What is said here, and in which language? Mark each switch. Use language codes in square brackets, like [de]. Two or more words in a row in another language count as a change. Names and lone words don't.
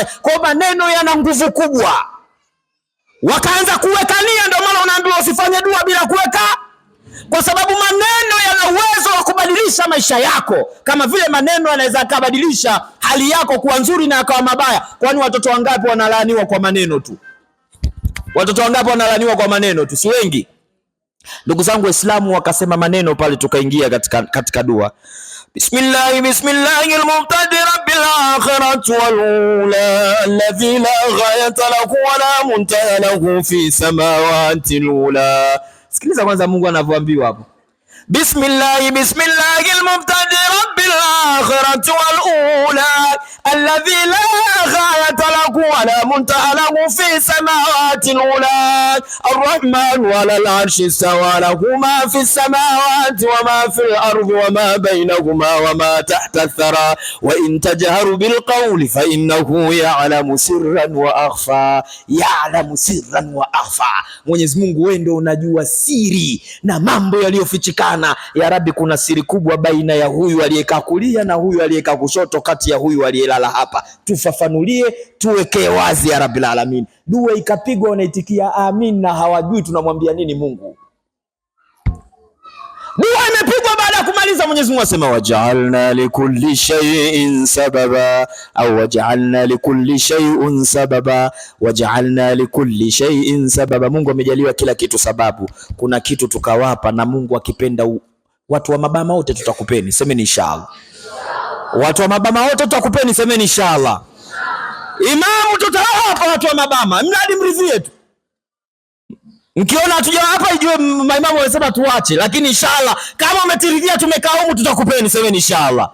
[sw] Kwa maneno yana nguvu kubwa. Wakaanza kuwekania, ndio maana unaambiwa usifanye dua bila kuweka, kwa sababu maneno yana uwezo wa kubadilisha maisha yako, kama vile maneno yanaweza kubadilisha hali yako kuwa nzuri na akawa mabaya. Kwani watoto wangapi wanalaaniwa kwa maneno tu? Watoto wangapi wanalaaniwa kwa maneno tu? Si wengi. Ndugu zangu Waislamu, wakasema maneno pale, tukaingia katika dua. [ar] بسم الله المبتدي رب الآخرة والأولى الذي لا غاية له ولا منتهى له في السماوات العلى. [sw] Sikiliza kwanza Mungu anavyoambiwa hapo. [ar] بسم الله المبتدي رب الآخرة والأولى الذي لا غاية له ولا منتهى له في السماوات العلى الرحمن على العرش استوى له ما في السماوات وما في الأرض وما بينهما وما تحت الثرى وإن تجهر بالقول فإنه يعلم سرا وأخفى. يعلم سرا وأخفى. [sw] Mwenyezi Mungu, wewe ndio unajua siri na mambo yaliyofichikana. [ar] يا رب, [sw] kuna siri kubwa baina ya huyu aliyekaa kulia na huyu aliyekaa kushoto, kati ya huyu aliyelala hapa. Tufafanulie, tuwekee wazi [ar] يا رب العالمين. [sw] Dua ikapigwa, wanaitikia amin, na hawajui tunamwambia nini Mungu. Dua imepigwa, baada ya kumaliza Mwenyezi Mungu asema [ar] وجعلنا لكل شيء سببا, [sw] au [ar] وجعلنا لكل شيء سببا, وجعلنا لكل شيء سببا. [sw] Mungu amejaliwa kila kitu sababu. Kuna kitu tukawapa, na Mungu akipenda watu wa mabama wote tutakupeni, semeni inshallah. Watu wa mabama wote tutakupeni, semeni inshallah. Imamu tutawapa watu wa mabama, mradi mridhie tu. Mkiona hatuja hapa ijue maimamu wamesema tuache, lakini inshallah kama umetiridhia tumekaa humu tutakupeni, semeni inshallah.